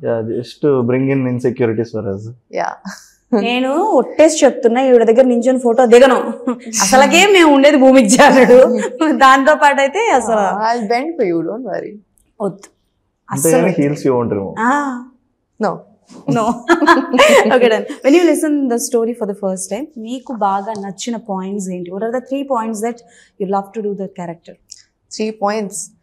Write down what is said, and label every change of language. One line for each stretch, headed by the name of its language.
English: Yeah, just to bring in insecurities for us. Yeah.
Telugu: నేను ఒట్టేసి చెప్తున్నా, ఈవిడ దగ్గర నించొని ఫోటో దిగను. అసలకే మేము ఉండేది భూమికి జారుడు, దాంతో పాటు అయితే అసలు
English: I'll bend for you, don't worry.
Telugu: వద్దు అసలు.
English: Heels you want remove? No. No. Okay, done. When you listen the story for the first time,
Telugu: meeku baga nachina points enti?
English: What are the 3 points that you love to do the character? 3 points.